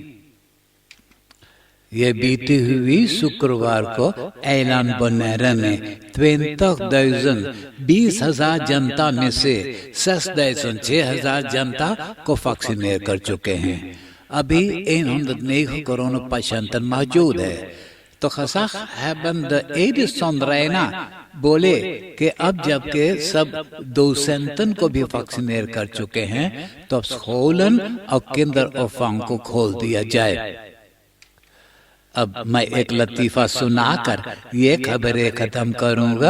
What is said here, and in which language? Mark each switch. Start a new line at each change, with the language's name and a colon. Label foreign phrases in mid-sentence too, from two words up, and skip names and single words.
Caribbean Hindustani: ये बीती हुई शुक्रवार को ऐलान बनैरा में 20,000 जनता में से 6,000 जनता को वैक्सीनेट कर चुके हैं। अभी 109
Dutch: corona patiënten
Caribbean Hindustani: मौजूद है। तो
Dutch: gezag hebbende
Caribbean Hindustani: Edison Reina बोले कि अब जबकि सब docenten को भी वैक्सीनेट कर चुके हैं तो अब scholen और kinderopvang को खोल दिया जाए। अब मैं एक लतीफ़ा सुनाकर ये खबरें खत्म करूंगा।